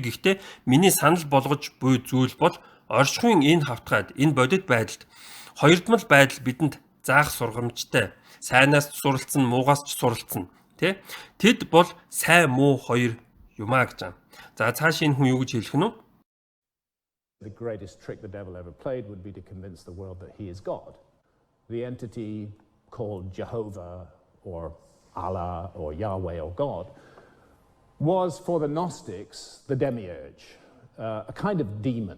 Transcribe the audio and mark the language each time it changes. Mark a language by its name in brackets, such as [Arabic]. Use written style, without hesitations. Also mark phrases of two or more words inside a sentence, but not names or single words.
[Mongolian] Гэхдээ миний санал болгож буй зүйл бол оршихуйн энэ хавтгаад энэ бодит байдалд хоёрдмол байдал бидэнд заах сургамжтай. Сайнаас ч суралцсан, муугаас ч суралцсан. Тэ? Тэд бол сайн муу хоёр юмаа гэж байна. За цааш энэ хүн юу гэж хэлэх нь вэ? [English] The greatest trick the devil ever played would be to convince the world that he is God. The entity called Jehovah or Allah or Yahweh or God was for the Gnostics the demiurge, a kind of demon.